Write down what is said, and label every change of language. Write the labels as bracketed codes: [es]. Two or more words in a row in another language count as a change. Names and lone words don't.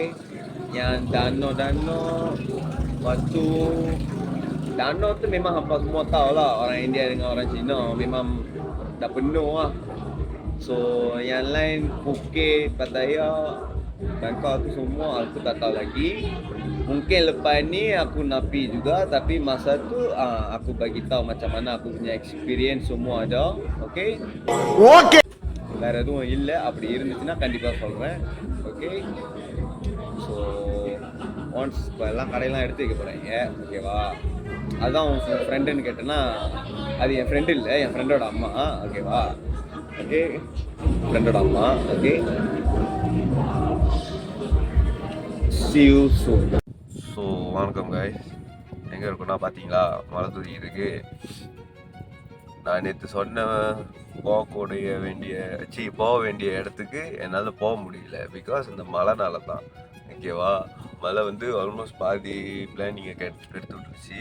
[ms] Yang danau waktu danau tu memang hampa semua tahu lah, orang India dengan orang Cina memang dah penuh lah. So yang lain Phuket, Pattaya, Bangkok tu semua aku tak tahu lagi. Mungkin lepas ni aku nak pergi juga, tapi masa tu aku bagi tahu macam mana aku punya experience semua ada. Okey? [ta] ஓகே. வேற எதுவும் இல்லை. அப்படி இருந்துச்சுன்னா கண்டிப்பாக சொல்கிறேன். ஓகே, [en] so once [ta] இப்போ எல்லாம் கடையெல்லாம் எடுத்து வைக்க போகிறீங்க. ஓகேவா, அதுதான் உன் ஃப்ரெண்டுன்னு கேட்டேன்னா அது என் ஃப்ரெண்டு இல்லை, என் ஃப்ரெண்டோட அம்மா. ஓகேவா, ஓகே, ஃப்ரெண்டோட அம்மா. ஓகே, [en] see you soon. [ta] ஸோ வணக்கம் guys, எங்கே இருக்குன்னா பார்த்தீங்களா, மலை தூரி இருக்கு. நான் நேற்று சொன்ன போக வேண்டிய இடத்துக்கு என்னால் போக முடியல. பிகாஸ் இந்த மழைனால தான். ஓகேவா, மழை வந்து ஆல்மோஸ்ட் பாதி பிளானிங்கை எடுத்து விட்டுருச்சு.